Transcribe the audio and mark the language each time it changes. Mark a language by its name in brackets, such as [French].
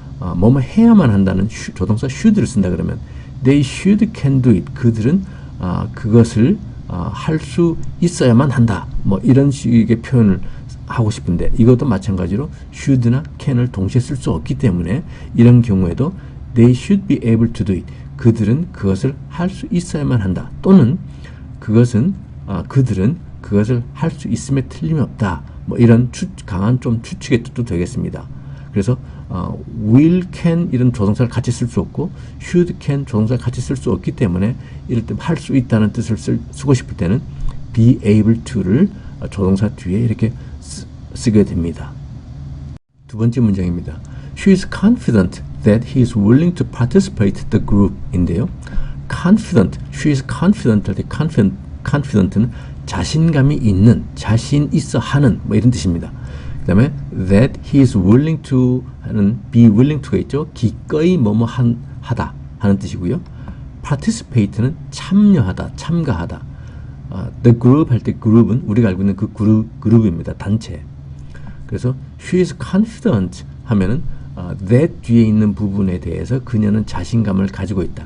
[Korean] 뭐뭐 해야만 한다는 조동사 should를 쓴다 그러면 [English] they should can do it, [Korean] 그들은 그것을 할 수 있어야만 한다 뭐 이런 식의 표현을 하고 싶은데 이것도 마찬가지로 should나 can을 동시에 쓸 수 없기 때문에 이런 경우에도 [English] they should be able to do it, [Korean] 그들은 그것을 할 수 있어야만 한다 또는 그들은 그것을 할 수 있음에 틀림이 없다 뭐 이런 강한 좀 추측의 뜻도 되겠습니다. 그래서 will, can 이런 조동사를 같이 쓸 수 없고 should, can 조동사를 같이 쓸 수 없기 때문에 이럴 때 할 수 있다는 뜻을 쓰고 싶을 때는 be able to를 조동사 뒤에 이렇게 쓰게 됩니다. 두 번째 문장입니다. [English] She is confident that he is willing to participate in the group [Korean] 인데요. confident, [English] she is confident, [Korean] confident는 자신감이 있는, 자신 있어 하는 뭐 이런 뜻입니다. 그 다음에 [English] that he is willing to [Korean] 하는 be willing to가 있죠. 기꺼이 뭐뭐 하다 하는 뜻이고요. participate는 참여하다, 참가하다. the group 할 때 그룹은 우리가 알고 있는 그 그룹입니다. 단체. 그래서 [English] she is confident [Korean] 하면은 that 뒤에 있는 부분에 대해서 그녀는 자신감을 가지고 있다.